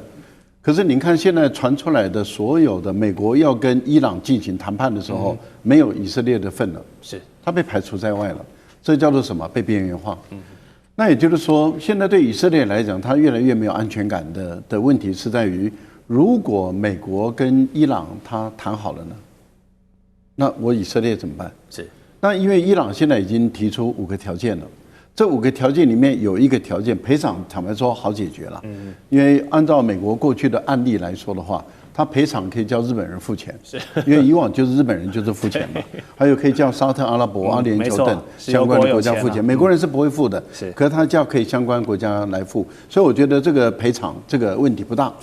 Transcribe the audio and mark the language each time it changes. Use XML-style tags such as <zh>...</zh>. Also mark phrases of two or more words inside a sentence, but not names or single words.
<zh>可是您看現在傳出來的所有的美國要跟伊朗進行談判的時候，沒有以色列的份了，是他被排除在外了。這叫做什麼？被邊緣化。那也就是說，現在對以色列來講，他越來越沒有安全感的問題是在於，如果美國跟伊朗他談好了呢，那我以色列怎麼辦？是那因為伊朗現在已經提出5個條件了。這5個條件裡面有一個條件賠償，坦白說好解決了，因為按照美國過去的案例來說的話，他賠償可以叫日本人付錢，因為以往就是日本人就是付錢嘛，還有可以叫沙特阿拉伯、阿聯酋等相關的國家付錢，美國人是不會付的，可是他叫可以相關國家來付，所以我覺得這個賠償這個問題不大。</zh>